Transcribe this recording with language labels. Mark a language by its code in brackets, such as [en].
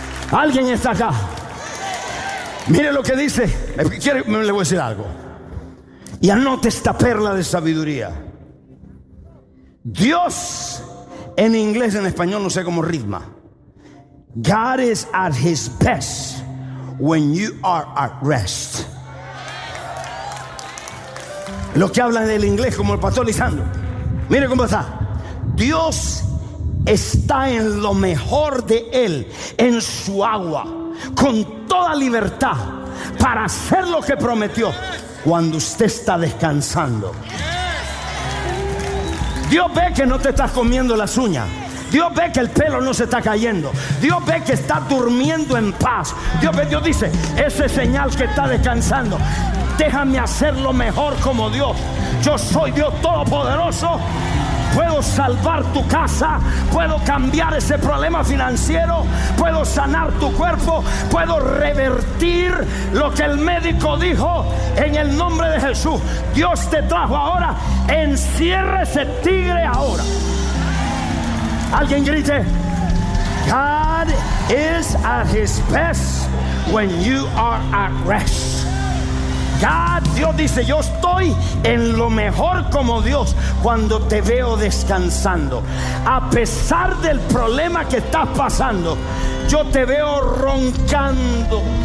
[es] ¿Alguien está acá? Mire lo que dice. Le voy a decir algo. Y anote esta perla de sabiduría. Dios, en inglés, en español, no sé cómo rima. [en] God is at his best when you are at rest. [es] Los que hablan del inglés, como el pastor Lisandro. Mire cómo está. Dios está en lo mejor de él, en su agua, con toda libertad para hacer lo que prometió, cuando usted está descansando. Dios ve que no te estás comiendo las uñas. Dios ve que el pelo no se está cayendo. Dios ve que está durmiendo en paz. Dios ve, Dios dice: ese señal que está descansando, déjame hacerlo mejor como Dios. Yo soy Dios Todopoderoso. Puedo salvar tu casa, puedo cambiar ese problema financiero, puedo sanar tu cuerpo, puedo revertir lo que el médico dijo, en el nombre de Jesús. Dios te trajo ahora, encierre ese tigre ahora. Alguien grite: [en] God is at his best when you are at rest. [es] God, Dios dice: yo estoy en lo mejor como Dios cuando te veo descansando. A pesar del problema que estás pasando, yo te veo roncando.